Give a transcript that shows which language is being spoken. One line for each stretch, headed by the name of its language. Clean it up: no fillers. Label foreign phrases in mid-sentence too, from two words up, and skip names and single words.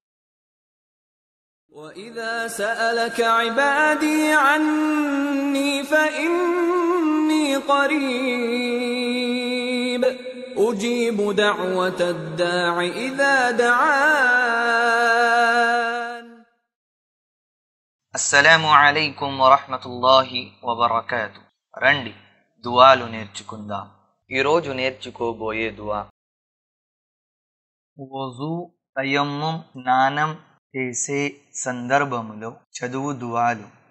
Arabic: وإذا سألك عبادي عني فإني قريب أجيب دعوة الداع إذا دعان. السلام عليكم ورحمة الله وبركاته.
Telugu: రండి దువాలు నేర్చుకుందాం. ఈరోజు నేర్చుకోబోయే దువా వజూ తయమ్ముం స్నానం చేసే సందర్భములో చదువు దువాలు.